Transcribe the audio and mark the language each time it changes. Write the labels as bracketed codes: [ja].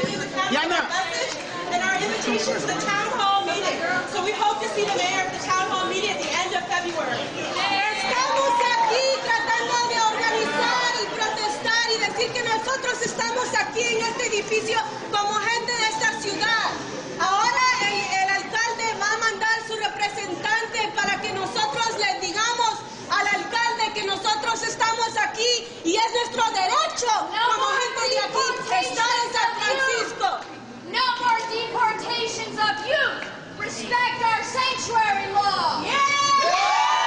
[en] invitations to the town hall meeting. So we hope to see the mayor at the town hall meeting at the end of February. [es] Estamos aquí tratando de organizar y protestar y decir que nosotros estamos aquí en este edificio como gente de esta ciudad. Ahora el alcalde va a mandar su representante para que nosotros le digamos al alcalde que nosotros estamos aquí y es nuestro derecho como gente de aquí estar en San Francisco. [en] No more deportations of youth. Respect our sanctuary law.